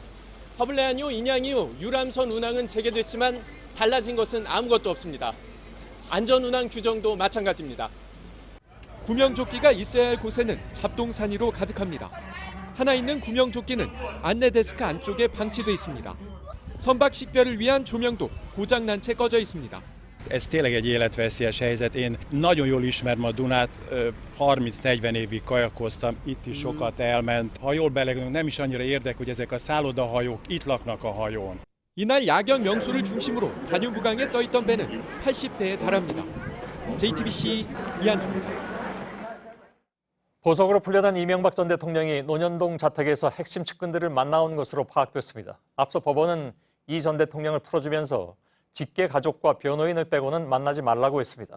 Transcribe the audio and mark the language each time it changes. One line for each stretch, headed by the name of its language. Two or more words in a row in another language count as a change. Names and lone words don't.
Korean: 허블레아니호 인양 이후 유람선 운항은 재개됐지만 달라진 것은 아무것도 없습니다. 안전 운항 규정도 마찬가지입니다. 구명조끼가 있어야 할 곳에는 잡동사니로 가득합니다. 하나 있는 구명조끼는 안내 데스크 안쪽에 방치돼 있습니다. 선박 식별을 위한 조명도 고장난 채 꺼져 있습니다.
Hungarian: Ez tényleg egy életveszélyes helyzet. Én nagyon jól ismerem a Dunát, 30-40 évig kajakoztam, itt is sokat elment. Ha jól belegondolunk, nem is annyira érdek, hogy ezek a szállodahajók itt laknak a hajón.
Korean: 이날 야경 명소를 중심으로 다뉴브강에 떠있던 배는 80대에 달합니다. JTBC 이한주입니다. 보석으로 풀려난 이명박 전 대통령이 논현동 자택에서 핵심 측근들을 만나온 것으로 파악됐습니다. 앞서 법원은 이 전 대통령을 풀어주면서 직계 가족과 변호인을 빼고는 만나지 말라고 했습니다.